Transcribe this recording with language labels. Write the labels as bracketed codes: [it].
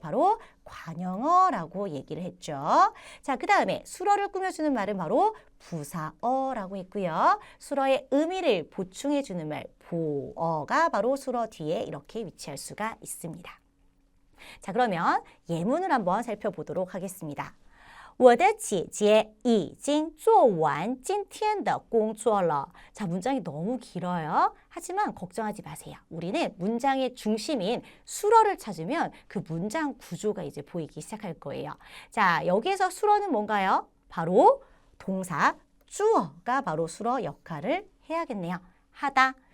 [ko] 바로 관형어라고 얘기를 했죠. 자, 그 다음에 수어를 꾸며주는 말은 바로 부사어라고 했고요. 수어의 의미를 보충해주는 말, 보어가 바로 수어 뒤에 이렇게 위치할 수가 있습니다. 자, 그러면 예문을 한번 살펴보도록 하겠습니다. [zh] 我的姐姐已经做完今天的工作了. [ko] 자, 문장이 너무 길어요. 하지만 걱정하지 마세요. 우리는 문장의 중심인 수어를 찾으면 그 문장 구조가 이제 보이기 시작할 거예요. 자, 여기에서 수어는 뭔가요? 바로 동사 주어가 바로 수어 역할을 해야겠네요. 하다.